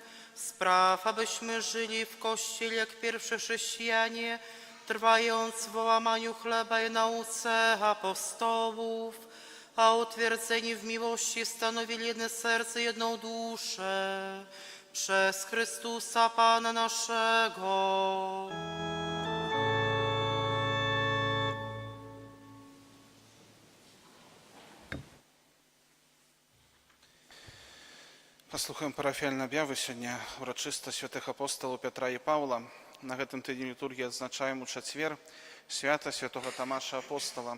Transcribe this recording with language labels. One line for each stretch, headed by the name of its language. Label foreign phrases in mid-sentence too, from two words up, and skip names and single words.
Polish: Spraw, abyśmy żyli w Kościele jak pierwsze chrześcijanie, trwając w łamaniu chleba i nauce apostołów, a utwierdzeni w miłości stanowili jedno serce, jedną duszę. Przez Chrystusa Pana naszego.
Belarusian: Паслухаем парафіяльны аб'явы сёння урачыста святых апосталаў Пятра і Паўла. На гэтым тыдні літургіі адзначаем у чацвер свята святога Тамаша апостала.